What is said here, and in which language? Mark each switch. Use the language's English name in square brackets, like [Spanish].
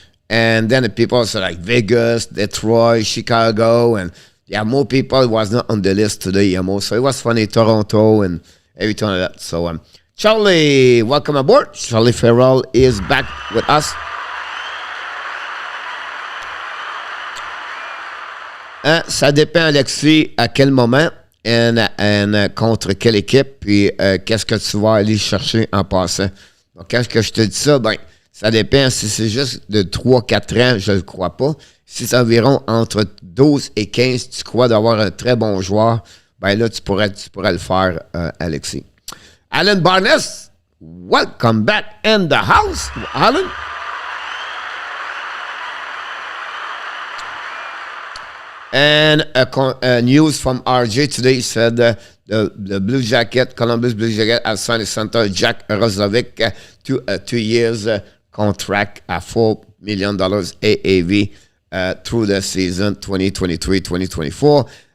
[English] And then the people said like Vegas, Detroit, Chicago, and more people was not on the list today, So it was funny, Toronto and everything like that. So Charlie, welcome aboard. Charlie Farrell is back with us. [French] Ça dépend, Alexis, à quel moment et contre quelle équipe, puis qu'est-ce que tu vas aller chercher en passant. Donc, quand je te dis ça, ça dépend. Si c'est juste de 3-4 ans, je ne le crois pas. Si c'est environ entre 12 et 15, tu crois d'avoir un très bon joueur, là, tu pourrais le faire, Alexis. [English] Alan Barnes, welcome back in the house. Alan? And a news from RJ today said the Blue Jacket, Columbus Blue Jacket, has signed center Jack Roslovic to a 2 years contract at $4 million AAV through the season 2023-2024.